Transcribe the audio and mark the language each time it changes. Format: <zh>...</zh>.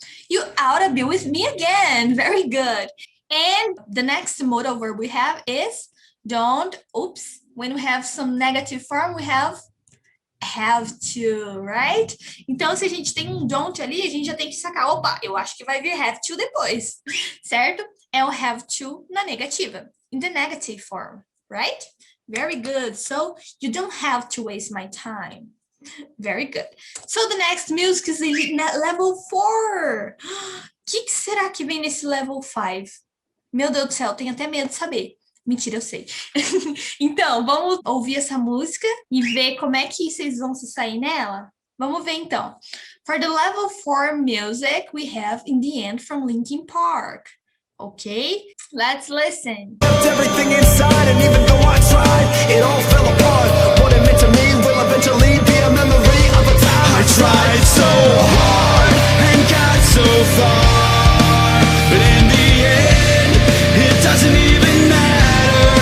<en>You oughta be with me again. Very good. And the next modal verb we have is don't. Oops. When we have some negative form, we have have to, right?</en> <pt>Então, se a gente tem um don't ali, a gente já tem que sacar, opa, eu acho que vai vir have to depois, certo? É o have to na negativa,</pt> <en>in the negative form, right? Very good. So, you don't have to waste my time. Very good. So, the next music is level 4.</en> <pt>O que será que vem nesse level 5? Meu Deus do céu, tenho até medo de saber. Mentira, eu sei. Então, vamos ouvir essa música e ver como é que vocês vão se sair nela? Vamos ver, então.</pt> <en>For the level 4 music, we have In the End from Linkin Park. Okay? Let's listen. Everything inside, and even though I tried, it all fell apart. What it meant to me will eventually be a memory of a time I tried so hard and got so far, but in the end, it doesn't even matter.</en>